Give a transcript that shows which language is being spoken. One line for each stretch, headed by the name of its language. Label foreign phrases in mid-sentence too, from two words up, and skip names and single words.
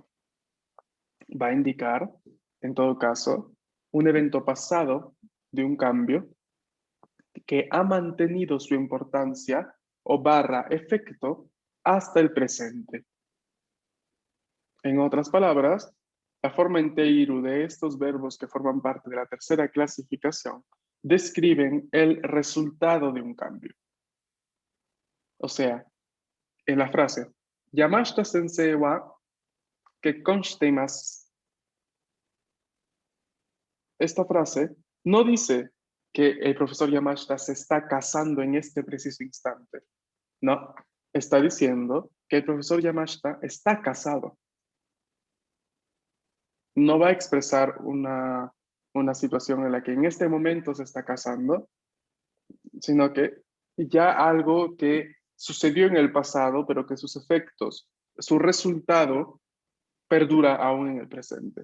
Spanish: Va a indicar, en todo caso, un evento pasado de un cambio que ha mantenido su importancia o barra efecto hasta el presente. En otras palabras, la forma en teiru de estos verbos que forman parte de la tercera clasificación describen el resultado de un cambio. O sea, en la frase,
Japanese: 山下先生は結婚
Spanish: esta frase no dice que el profesor Yamashita se está casando en este preciso instante. No, está diciendo que el profesor Yamashita está casado. No va a expresar una situación en la que en este momento se está casando, sino que ya algo que sucedió en el pasado, pero que sus efectos, su resultado, perdura aún en el presente.